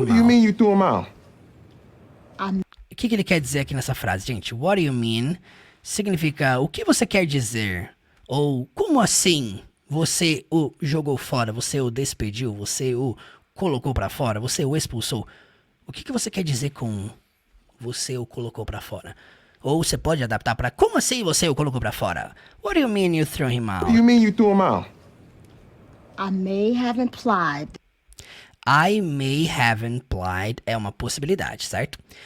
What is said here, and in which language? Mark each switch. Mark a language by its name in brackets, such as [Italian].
[English] What do you out? mean you threw him out? [Portuguese] O que ele quer dizer aqui nessa frase, gente? [English] What do you mean [Portuguese] significa o que você quer dizer? Ou como assim você o jogou fora, você o despediu, você o colocou pra fora, você o expulsou? O que você quer dizer com você o colocou pra fora? Ou você pode adaptar para como assim você o colocou pra fora? [English] What do you mean you threw him out? What do you mean you threw him out? I may have implied. I may have implied [Portuguese] é uma possibilidade, certo?